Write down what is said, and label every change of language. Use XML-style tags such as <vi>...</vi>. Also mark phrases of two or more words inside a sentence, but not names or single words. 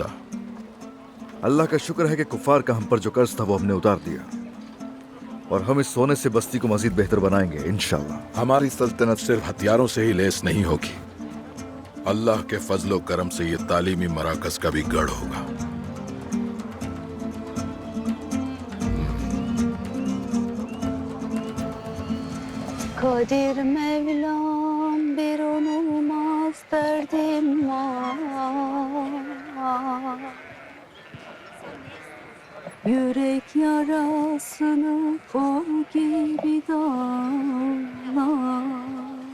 <ur>اللہ کا شکر ہے کہ کفار کا ہم پر جو قرض تھا وہ ہم نے اتار دیا، اور ہم اس سونے سے بستی کو مزید بہتر بنائیں گے انشاءاللہ۔ ہماری سلطنت صرف ہتھیاروں سے ہی لیس نہیں ہوگی، اللہ کے فضل و کرم سے یہ تعلیمی مراکز کا بھی گڑھ ہوگا۔</ur> <tr>Kadir Mevlam bir olmaz derdim var. Yürek yarasını kol gibi dağlar.</tr>